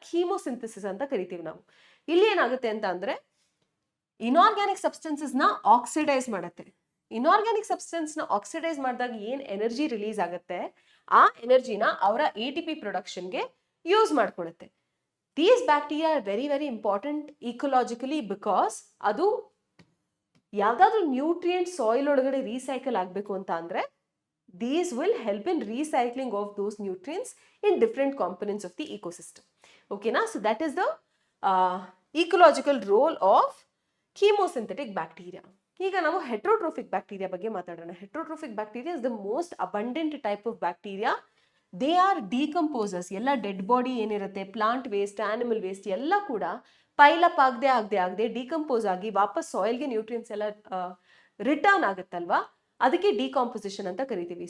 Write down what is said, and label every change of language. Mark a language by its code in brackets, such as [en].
[kn] ಕೀಮೋಸಿಂಥಸಿಸ್ ಅಂತ ಕರಿತೀವಿ ನಾವು. ಇಲ್ಲಿ ಏನಾಗುತ್ತೆ ಅಂತ ಅಂದ್ರೆ, ಇನ್ಆರ್ಗ್ಯಾನಿಕ್ ಸಬ್ಸ್ಟೆನ್ಸಸ್ ನ ಆಕ್ಸಿಡೈಸ್ ಮಾಡುತ್ತೆ. ಇನ್ಆರ್ಗ್ಯಾನಿಕ್ ಸಬ್ಸ್ಟೆನ್ಸ್ ನ ಆಕ್ಸಿಡೈಸ್ ಮಾಡಿದಾಗ ಏನ್ ಎನರ್ಜಿ ರಿಲೀಸ್ ಆಗುತ್ತೆ, ಆ ಎನರ್ಜಿನ ಅವರ ATP ಪ್ರೊಡಕ್ಷನ್ಗೆ use ಮಾಡ್ಕೊಳ್ಳುತ್ತೆ. [en] these bacteria are very very important ecologically, because [kn] ಅದು ಯಾವ್ದಾದ್ರು ನ್ಯೂಟ್ರಿಯೆಂಟ್ ಸಾಯಿಲ್ ಒಳಗಡೆ ರೀಸೈಕಲ್ ಆಗ್ಬೇಕು ಅಂತ ಅಂದ್ರೆ, [en] these will help in recycling of those nutrients in different components of the ecosystem. Okay na? So that is the ecological role of [kn] ಕೀಮೋಸಿಂಥೆಟಿಕ್ bacteria. ಈಗ ನಾವು [en] heterotrophic bacteria [kn] ಬಗ್ಗೆ ಮಾತಾಡೋಣ. [en] Heterotrophic bacteria is the most abundant type of bacteria. They are decomposers. [kn] ಎಲ್ಲ dead body ಏನಿರುತ್ತೆ, plant waste, animal waste ಎಲ್ಲ ಕೂಡ pile-up ಆಗದೆ decompose ಆಗಿ ವಾಪಸ್ ಸಾಯಿಲ್ಗೆ ನ್ಯೂಟ್ರಿಯನ್ಸ್ ಎಲ್ಲ ರಿಟರ್ನ್ ಆಗುತ್ತಲ್ವಾ, ಅದಕ್ಕೆ ಡಿಕಾಂಪೋಸಿಷನ್ ಅಂತ ಕರಿತೀವಿ.